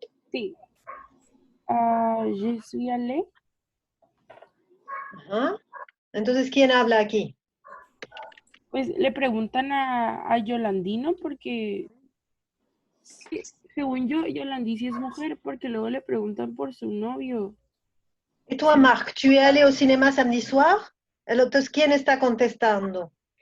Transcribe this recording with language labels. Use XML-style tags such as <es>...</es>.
<fr>Sí. Je suis allé.</fr> <es>Ajá. Entonces, ¿quién habla aquí? Pues le preguntan a Yolandino porque según yo, Yolandi sí es mujer porque luego le preguntan por su novio.</es> <fr>Et toi, Marc, tu es allé au cinéma samedi soir?</fr> <es>Entonces, ¿quién está contestando?</es>